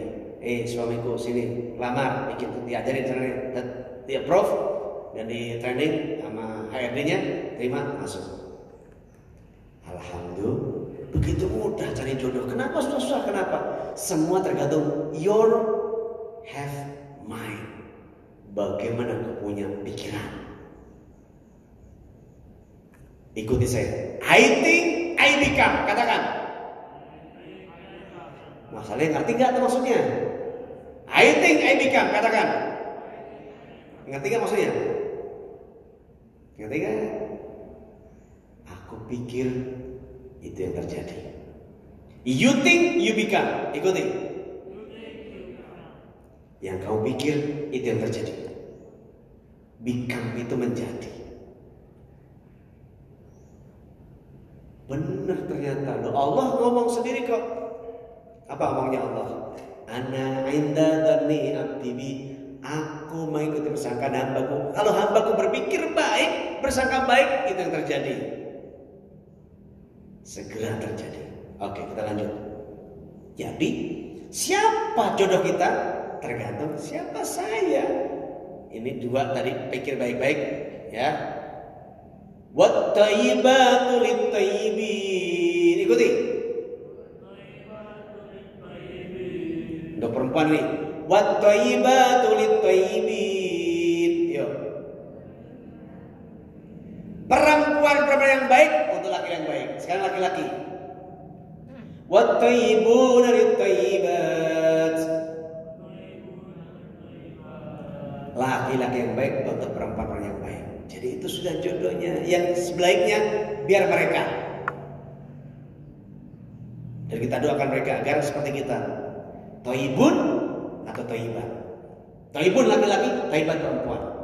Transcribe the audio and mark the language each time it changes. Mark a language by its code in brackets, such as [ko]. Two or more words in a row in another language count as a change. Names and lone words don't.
[id] Suamiku sini lamar, bikin diajarin caranya, dia prof, dan di training sama HRD-nya, terima masuk. Alhamdulillah. Begitu mudah cari jodoh. Kenapa susah? Kenapa? Semua tergantung [en] your have mind. [id] Bagaimana kau punya pikiran. Ikuti saya. [en] I think, I become. [id] Katakan. Masalahnya ngerti gak itu maksudnya? [en] I think, I become. [id] Katakan. Ngerti gak maksudnya? Ngerti gak? Aku pikir itu yang terjadi. [en] You think, you become. [id] Ikuti. Yang kamu pikir itu yang terjadi. Become itu menjadi. Benar ternyata. Allah ngomong sendiri kok. Apa ngomongnya Allah? [ar] أنا عند ظن عبدي بي. [id] Aku mengikuti persangkaan hambaku. Kalau hambaku berpikir baik, bersangka baik, itu yang terjadi. Segera terjadi. Oke, kita lanjut. Jadi, siapa jodoh kita? Tergantung siapa saya. Ini 2 tadi, pikir baik-baik ya. [ar] والطيبات للطيبين. [id] Ikuti. Untuk perempuan nih. [ar] والطيبات للطيبين. [id] Yuk. Perempuan yang baik untuk laki yang baik. Sekarang laki-laki. [ar] والطيبون للطيبات. [id] Laki-laki yang baik untuk perempuan yang baik. Jadi itu sudah jodohnya. Yang sebaliknya biar mereka. Dan kita doakan mereka agar seperti kita. Thayyibun atau thayyiban. Thayyibun laki-laki, thayyiban perempuan.